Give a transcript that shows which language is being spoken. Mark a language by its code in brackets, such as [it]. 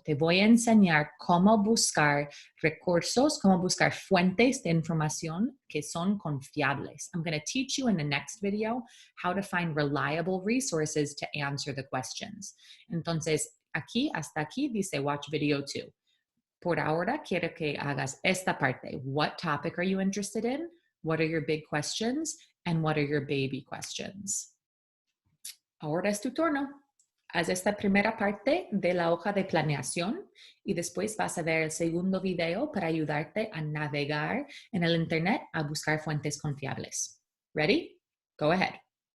[es] Te voy a enseñar cómo buscar recursos, cómo buscar fuentes de información que son confiables. [en] I'm going to teach you in the next video how to find reliable resources to answer the questions. Entonces, [es] Aquí, hasta aquí, dice [en] watch video 2. [es] Por ahora, quiero que hagas esta parte. [en] What topic are you interested in? What are your big questions? And what are your baby questions? [es] Ahora es tu turno. Haz esta primera parte de la hoja de planeación y después vas a ver el segundo video para ayudarte a navegar en el internet a buscar fuentes confiables. [en] Ready? Go ahead.